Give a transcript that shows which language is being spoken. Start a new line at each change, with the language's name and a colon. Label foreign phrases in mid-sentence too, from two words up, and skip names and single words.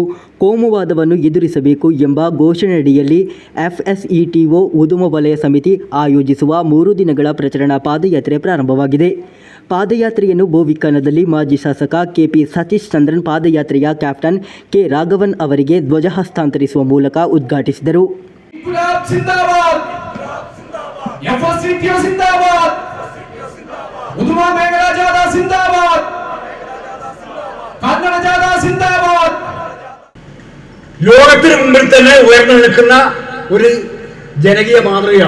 Kannada: ಕೋಮುವಾದವನ್ನು ಎದುರಿಸಬೇಕು ಎಂಬ ಘೋಷಣೆಯಡಿಯಲ್ಲಿ FSETO ಉದ್ಯಮ ವಲಯ ಸಮಿತಿ ಆಯೋಜಿಸುವ 3 ದಿನಗಳ ಪ್ರಚಾರ ಪಾದಯಾತ್ರೆ ಪ್ರಾರಂಭವಾಗಿದೆ. ಪಾದಯಾತ್ರೆಯನ್ನು ಬೋವಿಕಾನದಲ್ಲಿ ಮಾಜಿ ಶಾಸಕ ಕೆಪಿ ಸತೀಶ್ ಚಂದ್ರನ್ ಪಾದಯಾತ್ರೆಯ ಕ್ಯಾಪ್ಟನ್ ಕೆ ರಾಘವನ್ ಅವರಿಗೆ ಧ್ವಜ ಹಸ್ತಾಂತರಿಸುವ ಮೂಲಕ ಉದ್ಘಾಟಿಸಿದರು.
Malayalam: ലോകത്തിന് മുമ്പിൽ തന്നെ ഉയർന്നു നിൽക്കുന്ന ഒരു ജനകീയ മാതൃകയാണ്.